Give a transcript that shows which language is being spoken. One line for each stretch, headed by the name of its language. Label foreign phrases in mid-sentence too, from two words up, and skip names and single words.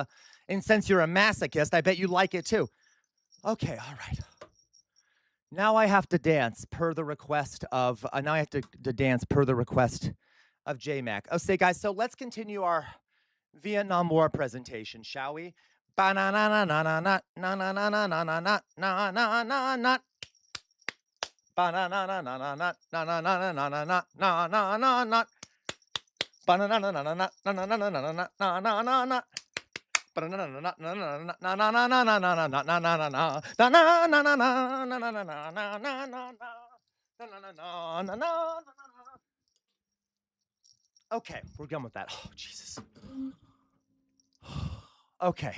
English: And since you're a masochist, I bet you like it too. Okay. All right. Now I have to dance per the request of, dance per the request of JMac. Oh, say guys, so let's continue our Vietnam War presentation, shall we? Ba-na-na-na-na-na-na, na-na-na-na-na-na, na-na-na-na-na. Ba-na-na-na-na-na-na, na-na-na-na-na-na, na-na-na-na. Ba-na-na-na-na-na, na-na-na-na-na-na, na-na-na-na. Okay, we're done with that. Oh, Jesus. Okay.